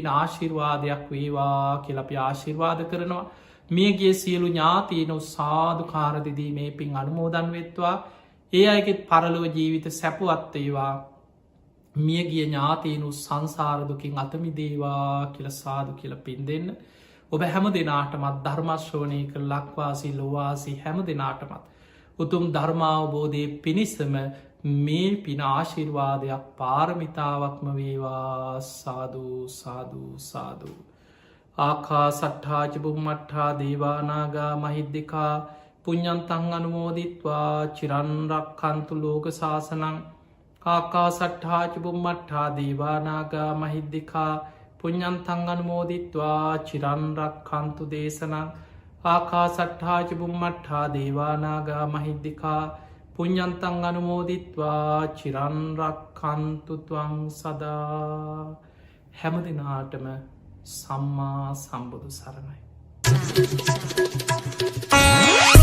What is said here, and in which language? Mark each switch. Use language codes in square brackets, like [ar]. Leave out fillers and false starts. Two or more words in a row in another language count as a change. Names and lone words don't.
[si] ආශිර්වාදයක් වේවා කියලපි ආශිර්වාද කරනවා මියගේ සියලු ඥාතියන සාධ කාරදිදී මේ පින් අනුමෝදන් වෙත්වා ඒ අයගෙත් පරලොව ජීවිත සැපුවත්තේවා මියගිය ඥාතියනු සංසාරදුකින් අතමිදේවා කියල සාදු කියල පින් දෙන්න ඔබ හැම දෙනාටමත් ධර්මශ්‍රවනය කර ලක්වාසි ලොවාසි හැම දෙනාටමත් උතුම් ධර්මාවබෝධය පිණිසම මේ පින ආශිර්වාදයක් පාරමිතාවක්ම වේවා [pi] සාධූ සාධූ සාධූ ආකා සට්ඨාච බුම්මට්ඨා දේවානාගා මහිද්දිකා පුඤ්ඤන්තං අනුමෝදිත්වා චිරන් රක්ඛන්තු ලෝක සාසනං ආකා සට්ඨාච බුම්මට්ඨා දේවානාගා මහිද්දිකා පුඤ්ඤන්තං අනුමෝදිත්වා චිරන් රක්ඛන්තු දේශනං ආකා සට්ඨාච බුම්මට්ඨා දේවානාගා මහිද්දිකා පුඤ්ඤන්තං අනුමෝදිත්වා චිරන් රක්ඛන්තු ත්වං සදා. [si] හැම දිනාටම සම්මා සම්බුදු සරණයි.